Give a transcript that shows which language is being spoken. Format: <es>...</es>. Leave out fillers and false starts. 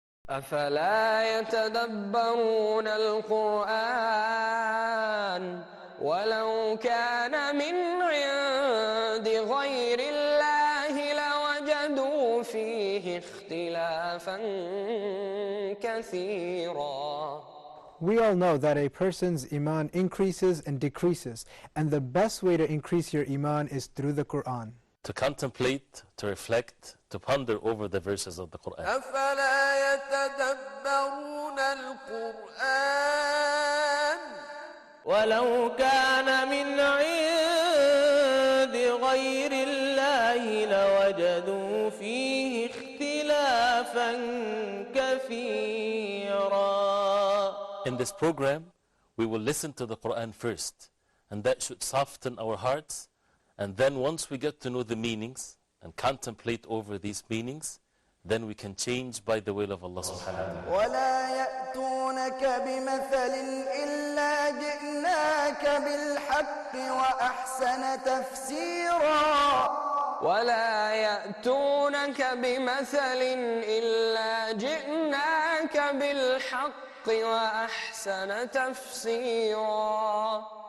<ar>أفلا يتدبرون القرآن ولو كان من عند غير الله لوجدوا فيه اختلافا كثيرا.</ar> <en>We all know that a person's iman increases and decreases, and the best way to increase your iman is through the Quran. To contemplate, to reflect, to ponder over the verses of the Quran.</en> <ar>أفلا يتدبرون القرآن ولو كان من عند غير الله لوجدوا فيه اختلافا كثيرا.</ar> <en>In this program, we will listen to the Quran first, and that should soften our hearts. And then once we get to know the meanings and contemplate over these meanings, then we can change by the will of Allah subhanahu wa ta'ala.</en> <ar>ولا يأتونك بمثل إلا جئناك بالحق وأحسن تفسيرا. ولا يأتونك بمثل إلا جئناك بالحق وأحسن تفسيرا.</ar>